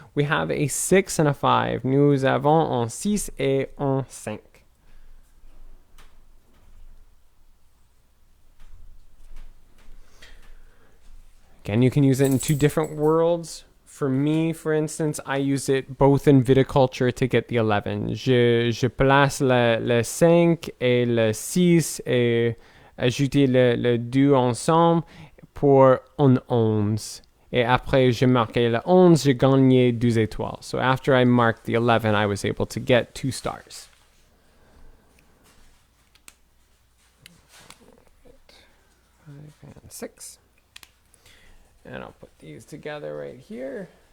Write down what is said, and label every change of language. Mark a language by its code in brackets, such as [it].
[en] We have a 6 and a 5. [fr] Nous avons un 6 et un 5. [en] Again, you can use it in 2 different worlds. For me, for instance, I use it both in viticulture to get the 11. [fr] Je place le 5 et le 6 et ajouter le 2 ensemble pour un 11. Et après, j'ai marqué le 11, j'ai gagné 12 étoiles. [en] So after I marked the 11, I was able to get 2 stars. 5 and 6. And I'll put these together right here.